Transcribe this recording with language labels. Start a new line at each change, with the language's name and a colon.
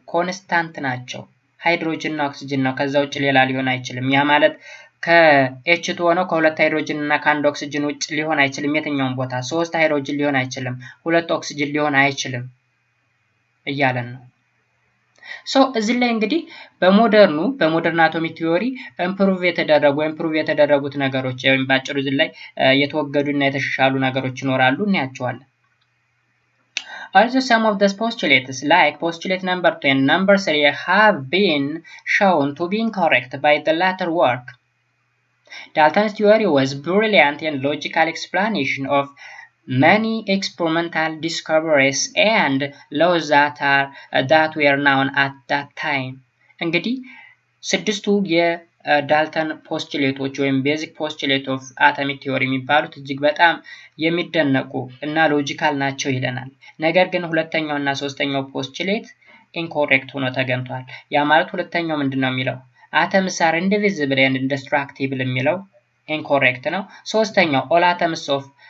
Amharic: ኮንስታንት ናቸው። ሃይድሮጅን እና ኦክሲጅን ነው። ከዛ ውጭ ሌላ ሊሆን አይችልም። ያ ማለት ከኤች2 ሆነው ከሁለት ሃይድሮጅን እና ከአንድ ኦክሲጅን ውጭ ሊሆን አይችልም። የትኛውን ቦታ ሶስት ሃይድሮጅን ሊሆን አይችልም። ሁለት ኦክሲጅን ሊሆን አይችልም እያለን ነው። ሶ እዚህ ላይ እንግዲህ በሞደርን አቶሚክ ቲዮሪ ኢምፕሩቭ የተደረጉት ነገሮች ወይም ባጭሩ እዚህ ላይ የተወገዱና የተሻሻሉ ነገሮች ይኖራሉ እናያቸዋለን።
English: Also some of the postulates like postulate number 2 and number 3 have been shown to be incorrect by the latter work. Dalton's theory was brilliant and logical explanation of many experimental discoveries and laws that were known at that time.
Amharic: እንግዲህ ስድስቱ የዳልተን ፖስቱሌቶች ወይም ቤዚክ ፖስቱሌት ኦፍ አቶሚክ ቲዮሪ የሚባሉት እጅግ በጣም የሚደነቁ እና ሎጂካል ናቸው ይለናል። ነገር ግን ሁለተኛው እና ሶስተኛው ፖስቱሌት ኢንኮሬክት ሆኖ ተገኝቷል። ያ ማለት ሁለተኛው ምንድነው የሚለው
English: atoms are indivisible and indestructible
Amharic: የሚለው ኢንኮሬክት ነው። ሶስተኛው all atoms of